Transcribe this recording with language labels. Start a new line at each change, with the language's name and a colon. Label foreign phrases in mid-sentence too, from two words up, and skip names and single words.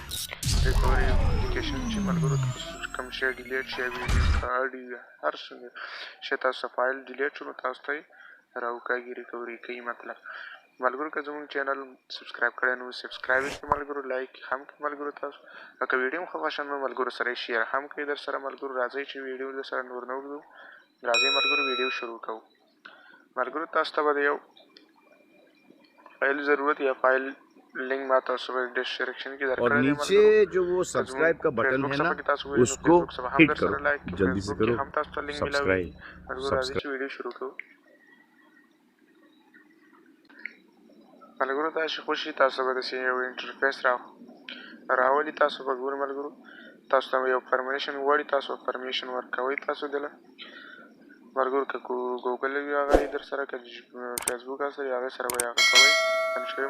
Pashto: ریکوري اپلیکیشن چې ملګرو تاسو کوم شی ډیلیټ شي، ویډیو آډیو هر څه شی تاسو فایل ډیلیټ شو نو تاسو ته یې راوکاږي، ریکوري کوي. مطلب ملګرو که زموږ چینل سبسکرایب کړی نو سبسکرایب یې کړئ ملګرو، لایک هم کړئ ملګرو. تاسو که ویډیو مو ښه خوښه نو ملګرو سره یې شیر هم کړئ در سره. ملګرو راځئ چې ویډیو در سره نور نه اوږدو، راځئ ملګرو ویډیو شروع کوو. ملګرو تاسو ته به د یو فائل ضرورت یا فائل لنک ما تاسو کو ڈسکرپشن کی درکړی
Urdu: اور نیچے جو وہ سبسکرائب کا بٹن ہے نا اس کو ہٹ کرو، جلدی سے کرو سبسکرائب.
Pashto: ملګرو راځئ چې ویډیو شروع کوو. ملګرو تاسو خوشي تاسو به داسې یو انټرفیس راولي. تاسو به ګورئ ملګرو تاسو ته یو پرمیشن غواړي، تاسو پرمیشن ورکوئ. تاسو دله ملګرو که ګوګل وي هغه یې در سره، که فیسبوک هست هغې سره به یې هغه کوئ کنیکټ.